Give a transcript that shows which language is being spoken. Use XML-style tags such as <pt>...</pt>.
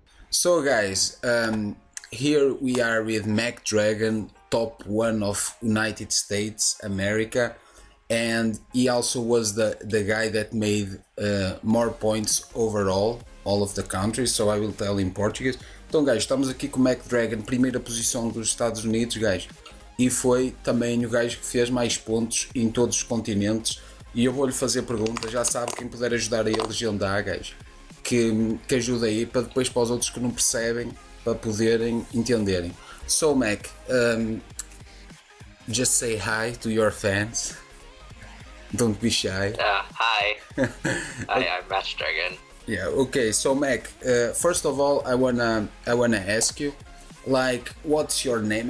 <en>So guys, here we are with MACHDRAGON, top 1 of United States, America. And he also was the guy that made more points overall, all of the countries, so I will tell in Portuguese.</en> <pt>Então, guys, estamos aqui com o MACHDRAGON, primeira posição dos Estados Unidos, guys, e foi também o gajo que fez mais pontos em todos os continentes. E eu vou-lhe fazer perguntas, já sabe, quem puder ajudar aí a legendar, guys, que ajuda aí, para depois para os outros que não percebem, para poderem entenderem.</pt> <en>So, Mac, just say hi to your fans. Don't be shy. Hi. Hi, I'm MACHDRAGON. Yeah. Okay. So Mac, first of all, I wanna ask you, like, what's your name?</en>